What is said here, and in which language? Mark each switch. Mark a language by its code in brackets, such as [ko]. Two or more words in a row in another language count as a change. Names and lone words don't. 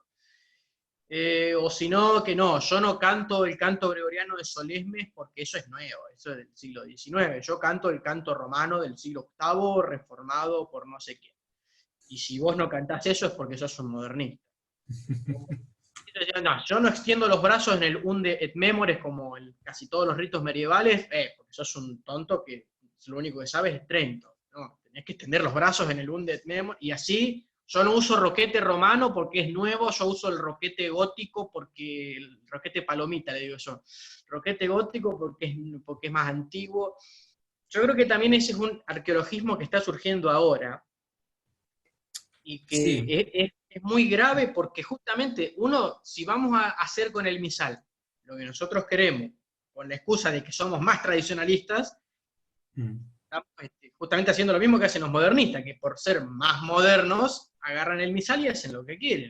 [es] O si no, que no, yo no canto el canto gregoriano de Solesmes porque eso es nuevo, eso es del siglo XIX, yo canto el canto romano del siglo VIII, reformado por no sé quién. Y si vos no cantás eso es porque sos un modernista. No, yo no extiendo los brazos en el [la] unde et memores [es] como en casi todos los ritos medievales, porque sos un tonto que lo único que sabes es Trento. No, tenés que extender los brazos en el [la] unde et memores, [es] y así. Yo no uso roquete romano porque es nuevo, yo uso el roquete gótico porque, el roquete palomita le digo yo, roquete gótico porque es más antiguo. Yo creo que también ese es un arqueologismo que está surgiendo ahora, y que sí, es muy grave porque justamente uno, si vamos a hacer con el misal lo que nosotros queremos, con la excusa de que somos más tradicionalistas, estamos justamente haciendo lo mismo que hacen los modernistas, que por ser más modernos, agarran el misal y hacen lo que quieren.